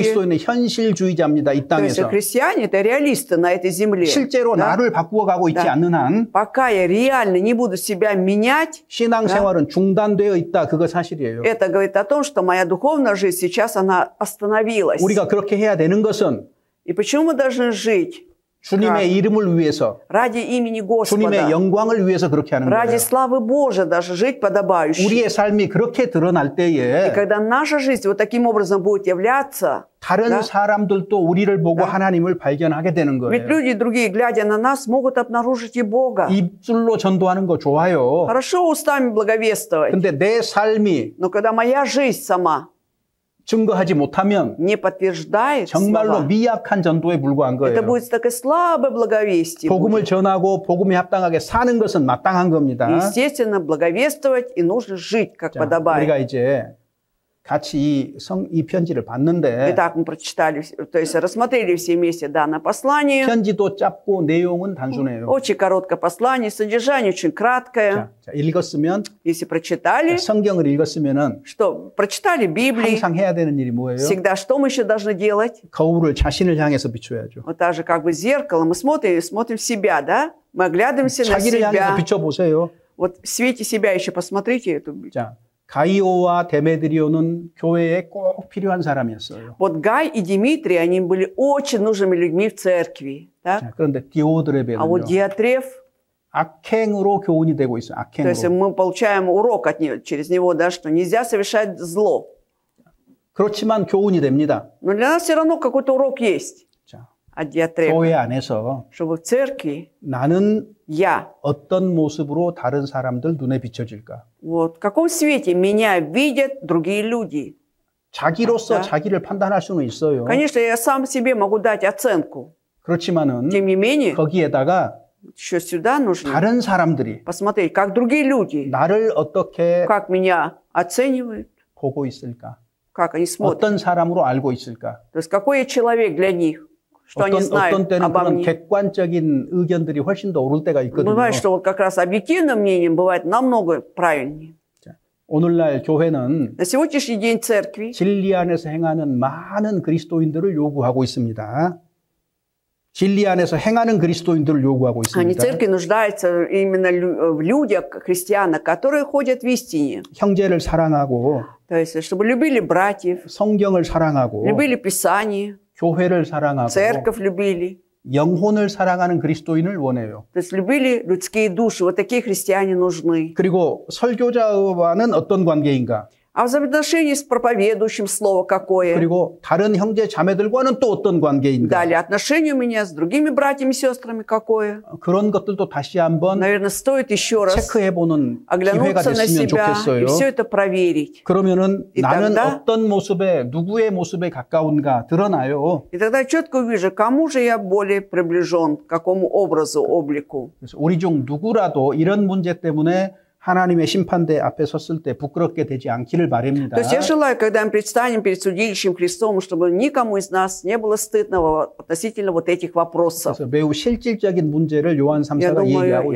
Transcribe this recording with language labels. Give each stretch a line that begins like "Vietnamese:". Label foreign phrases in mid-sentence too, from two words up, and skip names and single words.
Korean: 그리스도인은 현실주의자입니다. 이
Russian: То есть
Korean: 땅에서.
Russian: христиане – это реалисты на этой земле.
Korean: 실제로
Russian: Да?
Korean: 나를 바꾸어가고 있지
Russian: Да.
Korean: 않는 한
Russian: Пока я реально не буду себя менять,
Korean: 신앙생활은 중단되어 있다. 그거 사실이에요.
Russian: это говорит о том, что моя духовная жизнь сейчас она остановилась.
Korean: 우리가 그렇게 해야 되는 것은
Russian: И почему мы должны жить?
Korean: 주님의 이름을 위해서,
Russian: Ради имени
Korean: 주님의
Russian: Господа.
Korean: 영광을 위해서 그렇게 하는
Russian: Ради
Korean: 거예요.
Russian: славы Божией даже жить подобающе.
Korean: 우리의 삶이 그렇게 드러날
Russian: И
Korean: 때에
Russian: когда наша жизнь вот таким образом будет являться,
Korean: 다른
Russian: Да.
Korean: 사람들도 우리를 보고
Russian: Да.
Korean: 하나님을 발견하게 되는
Russian: ведь
Korean: 거예요.
Russian: люди другие, глядя на нас, могут обнаружить и Бога.
Korean: 입술로 전도하는 거 좋아요.
Russian: Хорошо устами благовествовать,
Korean: 근데 내 삶이
Russian: но когда моя жизнь сама
Korean: 증거하지 못하면
Russian: не подтверждает
Korean: 정말로
Russian: слова,
Korean: 미약한 전도에 불과한
Russian: это
Korean: 거예요.
Russian: будет такое слабое благовестие.
Korean: 복음을
Russian: будет.
Korean: 전하고 복음에 합당하게 사는 것은 마땅한 겁니다.
Russian: Естественно, благовествовать и нужно жить, как
Korean: 자,
Russian: подобает.
Korean: 우리가 이제 같이 이 편지를 봤는데
Russian: Итак, мы прочитали, то есть рассмотрели все вместе данное послание.
Korean: 편지도 짧고 내용은 단순해요.
Russian: Очень короткое послание, содержание очень краткое.
Korean: 자, 읽었으면
Russian: Если прочитали,
Korean: 성경을 읽었으면은
Russian: что прочитали Библию,
Korean: 항상 해야 되는 일이 뭐예요?
Russian: всегда что мы еще должны делать?
Korean: 거울을 자신을 향해서 비춰야죠.
Russian: Вот так же как бы зеркало, мы смотрим в себя, да? Мы оглядываемся на
Korean: 자기를 향해서
Russian: себя.
Korean: 비춰보세요.
Russian: Вот в свете себя еще посмотрите эту.
Korean: 자, 가이오와 데메드리오는 교회에 꼭 필요한 사람이었어요.
Russian: Вот Гай и Димитрий, они были очень нужными людьми в церкви. Так?
Korean: 자, 그런데
Russian: А вот
Korean: 디오드레베는요.
Russian: Диатреф,
Korean: 악행으로 교훈이 되고 있어요.
Russian: то есть
Korean: 악행으로.
Russian: мы получаем урок от него, через него, да, что нельзя совершать зло.
Korean: 그렇지만 교훈이 됩니다.
Russian: Но для нас все равно какой-то урок есть
Korean: 자,
Russian: от Диатрефа.
Korean: 교회 안에서
Russian: Чтобы в церкви
Korean: 나는
Russian: я,
Korean: 어떤 모습으로 다른 사람들 눈에 비춰질까?
Russian: вот в каком свете меня видят другие люди.
Korean: 자기로서 자. 자기를 판단할 수는 있어요.
Russian: Конечно, я сам себе могу дать оценку.
Korean: 그렇지만은
Russian: Тем не менее,
Korean: 거기에다가
Russian: еще сюда нужно
Korean: 다른 사람들이
Russian: посмотреть, как другие люди,
Korean: 나를 어떻게
Russian: как меня оценивают,
Korean: 보고 있을까?
Russian: как они смотрят.
Korean: 어떤 사람으로 알고 있을까?
Russian: То есть какой я человек для них, что они
Korean: 어떤
Russian: знают
Korean: 때는
Russian: обо
Korean: 그런
Russian: мне.
Korean: 객관적인 의견들이 훨씬 더 옳을 때가 있거든요.
Russian: Бывает, что вот как раз объективным мнением бывает намного правильнее.
Korean: 오늘날 교회는
Russian: На сегодняшний день церкви
Korean: 진리 안에서 행하는 많은 그리스도인들을 요구하고 있습니다. 진리 안에서 행하는 그리스도인들을 요구하고
Russian: они
Korean: 있습니다.
Russian: церкви нуждаются именно в людях, христианах, которые ходят в истине.
Korean: 형제를 사랑하고
Russian: То есть, чтобы любили братьев,
Korean: 성경을 사랑하고
Russian: любили Писание,
Korean: 교회를 사랑하고
Russian: церковь любили.
Korean: 영혼을 사랑하는 그리스도인을 원해요.
Russian: То есть любили людские души. Вот такие христиане нужны.
Korean: 그리고 설교자와는 어떤 관계인가?
Russian: А взаимоотношения с проповедующим слово какое?
Korean: 그리고 다른 형제 자매들과는 또 어떤 관계인가?
Russian: Далее, отношения у меня с другими братьями и сестрами какое?
Korean: 그런 것들도 다시 한번
Russian: Наверное, стоит еще раз
Korean: 체크해보는 기회가
Russian: оглянуться на
Korean: 됐으면
Russian: себя
Korean: 좋겠어요.
Russian: и все это проверить.
Korean: 그러면은 이 나는
Russian: тогда-
Korean: 어떤 모습에 누구의 모습에 가까운가 드러나요.
Russian: И тогда четко увижу, кому же я более приближен, к какому образу, облику.
Korean: 그래서 우리 중 누구라도 이런 문제 때문에 하나님의 심판대 앞에 섰을 때 부끄럽게 되지 않기를 바랍니다.
Russian: То есть я желаю, когда мы предстанем перед судилищем Христом, чтобы никому из нас не было стыдно относительно вот этих вопросов.
Korean: 그래서 매우 실질적인 문제를 요한
Russian: Я
Korean: 3사가 얘기하고